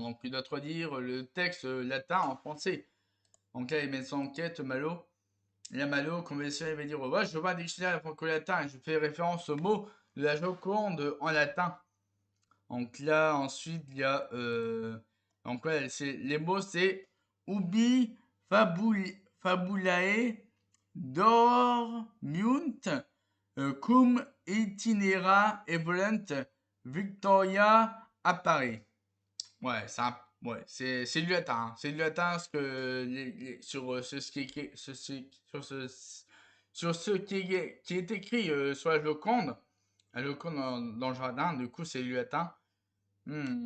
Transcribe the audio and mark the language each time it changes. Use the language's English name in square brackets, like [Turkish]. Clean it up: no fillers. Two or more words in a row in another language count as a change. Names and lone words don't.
[French] Donc, il doit traduire le texte latin en français. Donc là, il met son enquête, Malo. Et là, Malo, conventionnel, il va dire ouais, je vois un dictionnaire franco-latin et je fais référence au mot de la Joconde en latin. Donc là, ensuite, il y a. Donc ouais, les mots, c'est [Latin] ubi fabulae dormiunt cum itinera evolunt [French] Victoria apparaît. Ouais, c'est du latin. Hein. C'est du latin parce que sur ce qui est écrit, sur ce qui est écrit sur la Joconde dans le jardin, du coup c'est du latin. Hmm.